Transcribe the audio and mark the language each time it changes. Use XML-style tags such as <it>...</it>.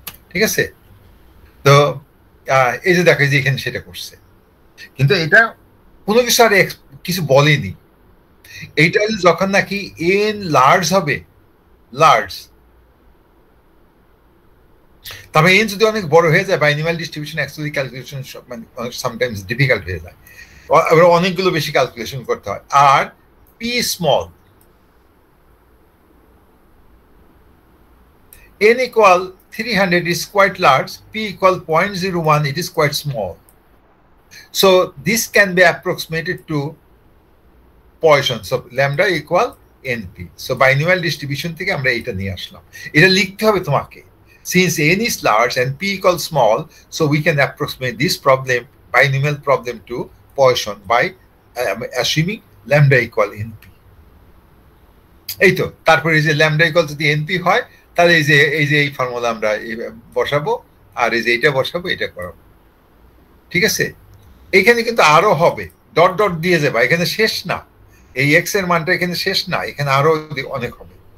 <bn>ঠিক আছে, তো এই যে দেখো যে এখানে সেটা করছে, কিন্তু এটা কোনো কিছু আর কিছু বলেনি। এইটা যখন নাকি এন লার্জ হবে, তবে এন যদি অনেক বড় হয়ে যায়, binomial distribution actually calculation sometimes difficult হয়ে যায়, অনেকগুলো বেশি ক্যালকুলেশন করতে হয়। আর P small,</bn> <en>n = 300 is quite large, p = 0.01, it is quite small. So this can be approximated to Poisson. So lambda = np.</en> <bn>So binomial distribution থেকে আমরা এটা নিয়ে আসলাম। এটা লিখতে হবে তোমাকে।</bn> <en>Since n is large and p = small, so we can approximate this problem, binomial problem, to Poisson by assuming lambda = np.</en> <bn>এই তো, তারপরে এই যে lambda = যদি np হয়, তাহলে এই যে এই ফর্মুলা আমরা বসাবো, আর এই যে এটা বসাবো, এটা করাবো। ঠিক আছে, এখানে কিন্তু আরো হবে, ডট ডট দিয়ে যাবে, এখানে শেষ না, এই এক্স এর মানটা এখানে শেষ না, এখানে আরো অনেক হবে।</bn>